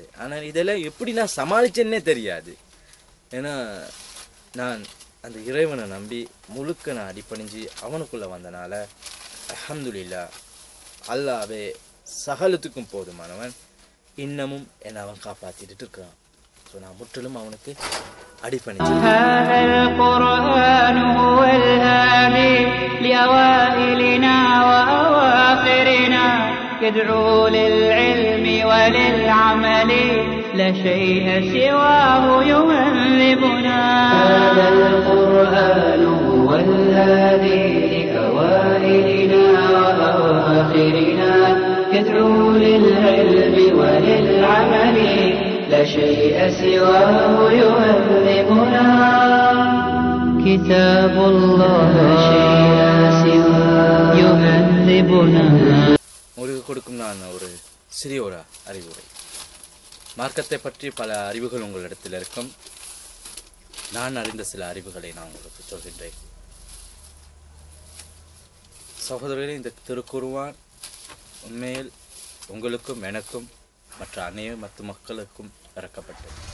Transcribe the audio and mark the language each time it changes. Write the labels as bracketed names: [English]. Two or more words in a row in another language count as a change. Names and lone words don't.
[Tamil] ஆனால் இதெல்லாம் எப்படி நான் சமாளிச்சேன்னே தெரியாது. ஏன்னா நான் அந்த இறைவனை நம்பி முழுக்க நான் அடிப்பணிஞ்சு அவனுக்குள்ளே வந்தனால அல்ஹம்துலில்லாஹ் அல்லாஹ்வே சகலத்துக்கும் போதுமானவன். இன்னமும் என்னை அவன் காப்பாற்றிட்டு இருக்கிறான். ஸோ நான் முற்றிலும் அவனுக்கு அடிப்பணிஞ்சு. [Arabic] يدعو للعلم وللعمل لا شيء سواه يهذبنا. هذا القرآن هو الهادي لأوائلنا وأواخرنا. يدعو للعلم وللعمل لا شيء سواه يهذبنا. كتاب الله شيء سواه يهذبنا. [Tamil] உங்களுக்கு கொடுக்கும் நான் ஒரு சிறிய ஒரு அறிவுரை. மார்க்கத்தை பற்றி பல அறிவுகள் உங்களிடத்தில் இருக்கும். நான் அறிந்த சில அறிவுகளை நான் உங்களுக்கு சொல்கின்றேன். சகோதரர்களே, இந்த திருக்குர்ஆன் உண்மையில் உங்களுக்கும் எனக்கும் மற்ற அனைத்து மக்களுக்கும் இறக்கப்பட்டது.